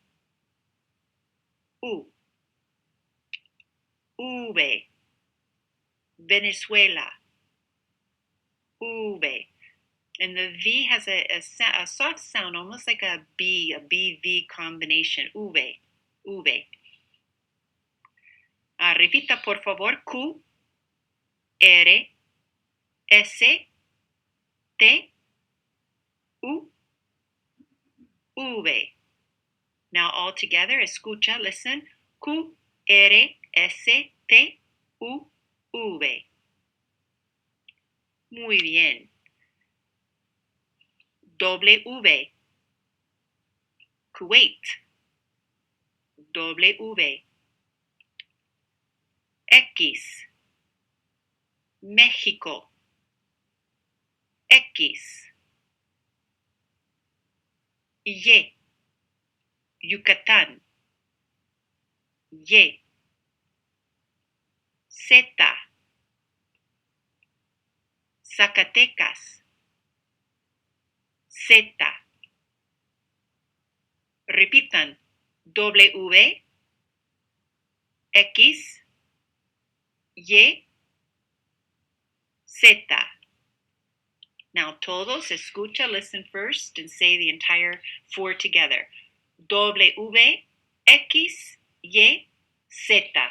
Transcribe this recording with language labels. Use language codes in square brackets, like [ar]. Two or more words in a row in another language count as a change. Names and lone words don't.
[es] U. V. Venezuela. V. [en] And the V has a soft sound, almost like a BV combination. [es] V. V. Repita, por favor. Q, R, S, T, U, V. [en] Now all together, escucha, listen. [es] Q, R, S, T, U, V. Muy bien. W, Kuwait. W. X, México. X. Y, Yucatán. Y. Z, Zacatecas. Z. Repitan. W, X, Y, Z. Now todos, escucha, [en] listen first, and say the entire four together. [es] W, X, Y, Z.